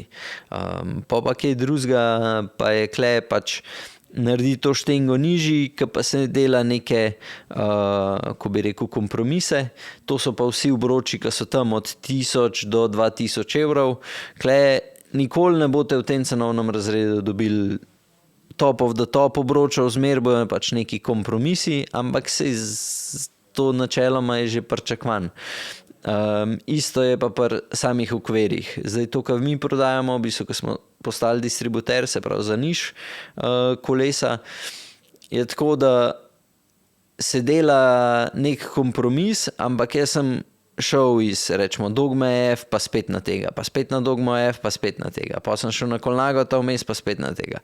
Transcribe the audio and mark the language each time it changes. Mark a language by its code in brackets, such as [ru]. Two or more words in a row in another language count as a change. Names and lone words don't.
[sl] Pa kaj drugega pa je kle pač naredi to štengo nižji, ki pa se dela neke, ko bi rekel, kompromise. To so pa vsi obroči, ki so tam od 1000 do 2000 evrov. Kle nikoli ne boste v tem cenovnem razredu dobili [en] top of the top [sl] obročev, zmer bojo pač neki kompromisi, ampak se to načeloma je že pričakovan. Isto je pa pri samih okvirih. Zdaj to, kar mi prodajamo, v bistvu, ko smo postali distributer, se pravi za niš kolesa, je tako, da se dela nek kompromis, ampak jaz sem šel iz, rečemo, Dogme F, pa spet na tega, pa spet na Dogmo F, pa spet na tega, pa sem šel na Colnagota vmes, pa spet na tega.